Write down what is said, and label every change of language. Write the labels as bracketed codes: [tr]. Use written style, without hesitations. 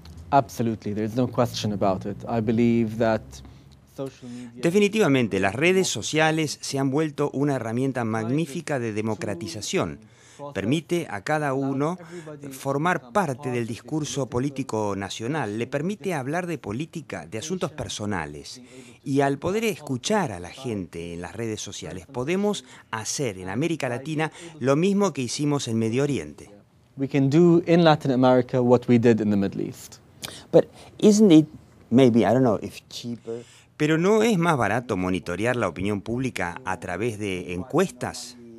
[en] Absolutely, there's no question about it. I believe that [es] definitivamente, las redes sociales se han vuelto una herramienta magnífica de democratización. Permite a cada uno formar parte del discurso político nacional, le permite hablar de política, de asuntos personales. Y al poder escuchar a la gente en las redes sociales, podemos hacer en América Latina lo mismo que hicimos en Medio Oriente. [en] We can do in Latin America what we did in the Middle East. But isn't it maybe, I don't know, if cheaper? [es] Pero ¿no es más barato monitorear la opinión pública a través de encuestas?